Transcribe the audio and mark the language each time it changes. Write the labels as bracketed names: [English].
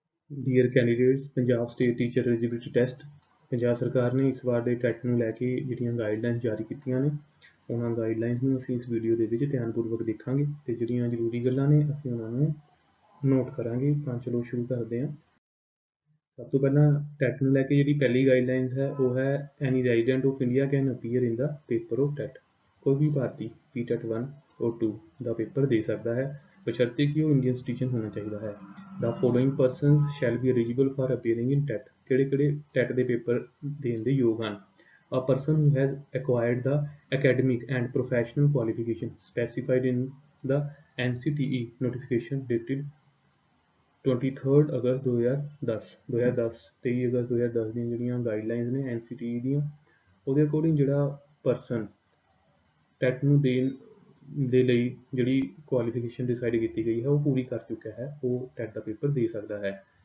[Punjabi] Dear candidates, Punjab state teacher eligibility test Punjab ਸਰਕਾਰ ਨੇ ਇਸ ਵਾਰ ਦੇ ਟੈਟ ਨੂੰ ਲੈ ਕੇ ਜਿਹੜੀਆਂ ਗਾਈਡਲਾਈਨਸ ਜਾਰੀ ਕੀਤੀਆਂ ਨੇ, ਉਹਨਾਂ ਗਾਈਡਲਾਈਨਸ ਨੂੰ ਅਸੀਂ ਇਸ ਵੀਡੀਓ ਦੇ ਵਿੱਚ ਧਿਆਨਪੂਰਵਕ ਦੇਖਾਂਗੇ ਤੇ ਜਿਹੜੀਆਂ ਜ਼ਰੂਰੀ ਗੱਲਾਂ ਨੇ ਅਸੀਂ ਉਹਨਾਂ ਨੂੰ ਨੋਟ ਕਰਾਂਗੇ। ਤਾਂ ਚਲੋ ਸ਼ੁਰੂ ਕਰਦੇ ਹਾਂ। ਸਭ ਤੋਂ ਪਹਿਲਾਂ ਟੈਟ ਨੂੰ ਲੈ ਕੇ ਜਿਹੜੀ ਪਹਿਲੀ ਗਾਈਡਲਾਈਨਸ ਹੈ ਉਹ ਹੈ [English] Any resident of India can appear in the paper of TET. [Punjabi] ਕੋਈ ਵੀ ਭਾਰਤੀ PTET 1 ਔਰ 2 ਦਾ ਪੇਪਰ ਦੇ ਸਕਦਾ ਹੈ, ਬਸ਼ਰਤੇ ਕਿ ਉਹ ਇੰਡੀਅਨ ਸਿਟੀਜ਼ਨ ਹੋਣਾ ਚਾਹੀਦਾ ਹੈ। [English] The following persons shall be eligible for appearing in TET। [Punjabi] ਕਿਹੜੇ TET ਦੇ ਪੇਪਰ ਦੇਣ ਦੇ ਯੋਗ ਹਨ? [English] A person who has acquired the academic and professional qualification specified in the NCTE notification dated [Punjabi] 23 ਅਗਸਤ 2010 23 ਅਗਸਤ 2010 ਦੀਆਂ ਜਿਹੜੀਆਂ ਗਾਈਡਲਾਈਨਸ ਨੇ NCTE ਦੀਆਂ, ਉਹਦੇ ਅਕੋਰਡਿੰਗ ਜਿਹੜਾ ਪਰਸਨ ਟੈਟ ਨੂੰ ਦੇਣ ਦੇ ਲਈ ਜਿਹੜੀ ਕੁਆਲੀਫਿਕੇਸ਼ਨ ਡਿਸਾਈਡ ਕੀਤੀ ਗਈ ਹੈ ਉਹ ਪੂਰੀ ਕਰ ਚੁੱਕਿਆ ਹੈ, ਉਹ ਟੈਟ ਦਾ ਪੇਪਰ ਦੇ ਸਕਦਾ ਹੈ।